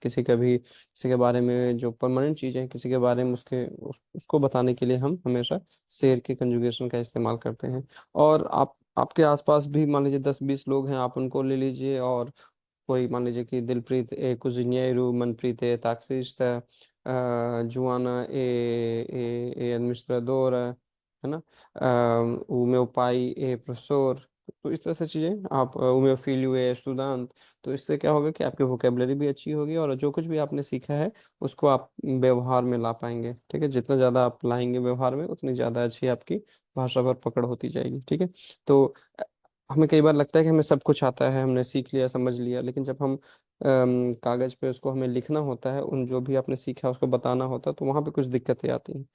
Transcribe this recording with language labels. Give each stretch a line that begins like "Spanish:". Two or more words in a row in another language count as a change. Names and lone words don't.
Hindi: किसी के बारे में जो परमानेंट चीज़ें हैं, किसी के बारे में उसको बताने के लिए हम हमेशा शेर के कंजुगेशन का इस्तेमाल करते हैं। और आपके आसपास भी मान लीजिए 10-20 लोग हैं, आप उनको ले लीजिए। और कोई मान लीजिए कि दिलप्रीत
Portuguese: é cozinheiro,
Hindi: मनप्रीत
Portuguese: é taxista, Joana é administradora,
Hindi: है ना।
Portuguese: o meu pai é professor।
Hindi: तो इस तरह से चीजें आप,
Portuguese: o meu filho é estudante।
Hindi: तो इससे क्या होगा कि आपकी वोकेबलरी भी अच्छी होगी, और जो कुछ भी आपने सीखा है उसको आप व्यवहार में ला पाएंगे। ठीक है, जितना ज्यादा आप लाएंगे व्यवहार में, उतनी ज्यादा अच्छी आपकी भाषा पर पकड़ होती जाएगी। ठीक है। तो हमें कई बार लगता है कि हमें सब कुछ आता है, हमने सीख लिया, समझ लिया, लेकिन जब हम कागज पे उसको हमें लिखना होता है, उन जो भी आपने सीखा है उसको बताना होता है, तो वहाँ पे कुछ दिक्कतें आती हैं।